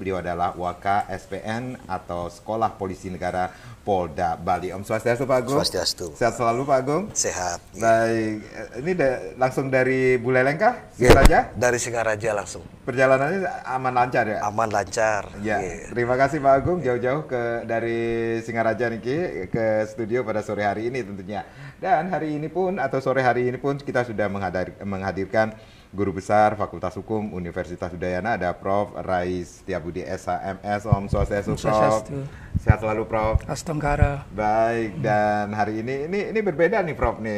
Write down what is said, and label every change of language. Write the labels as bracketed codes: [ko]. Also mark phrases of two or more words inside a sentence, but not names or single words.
[id] Beliau adalah Waka SPN atau Sekolah Polisi Negara Polda Bali. Om Swastiastu Pak Agung. Swastiastu. Sehat selalu Pak Agung. Sehat. Baik, ini langsung dari Buleleng kah? Singaraja? Dari Singaraja langsung. Perjalanannya aman lancar ya? Aman lancar. Ya, terima kasih Pak Agung jauh-jauh dari Singaraja niki ke studio pada sore hari ini tentunya. Dan hari ini pun atau sore hari ini pun kita sudah menghadirkan Guru Besar Fakultas Hukum Universitas Udayana, ada Prof. Rais Setiabudi SHMS. Om Swastiastu Prof. Sehat selalu Prof. Astongkara. Baik, dan hari ini berbeda nih Prof nih.